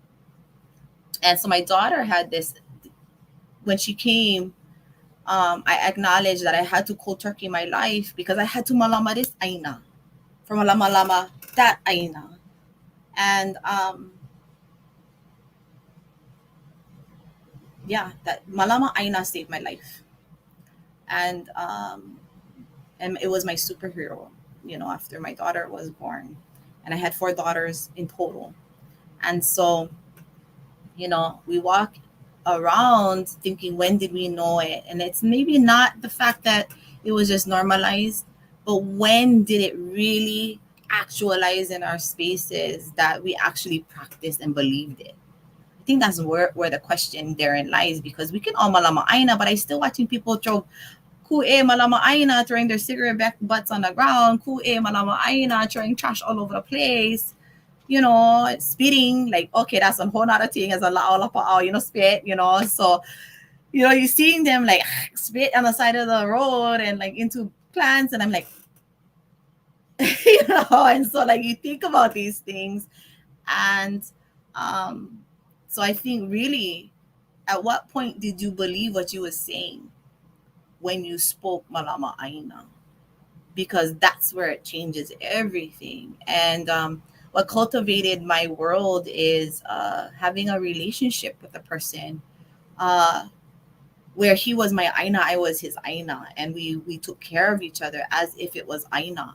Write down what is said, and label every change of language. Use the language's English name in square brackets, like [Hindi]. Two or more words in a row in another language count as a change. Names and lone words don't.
[English] And so my daughter had this, when she came, I acknowledged that I had to cold turkey my life because I had to malama this ʻāina, from malama that ʻāina. And that [Hawaiian] Mālama ʻāina [English] saved my life, and it was my superhero, after my daughter was born, and I had 4 daughters in total. And so, we walk around thinking, when did we know it? And it's maybe not the fact that it was just normalized, but when did it really actualize in our spaces that we actually practiced and believed it? I think that's where the question therein lies, because we can all [Hawaiian] Mālama ʻāina, [English] but I still watching people throw [Hawaiian] ku'e Mālama ʻāina, [English] throwing their cigarette butts on the ground, [Hawaiian] ku'e Mālama ʻāina, [English] throwing trash all over the place, spitting, like, okay, that's a whole other thing as a la'aolapa'au, spit, so, you're seeing them like spit on the side of the road and like into plants, and I'm like, and so like you think about these things, and so I think really, at what point did you believe what you were saying when you spoke [Hawaiian] Mālama ʻāina? [English] Because that's where it changes everything. And what cultivated my world is having a relationship with a person where he was my ʻāina, I was his ʻāina, and we took care of each other as if it was ʻāina.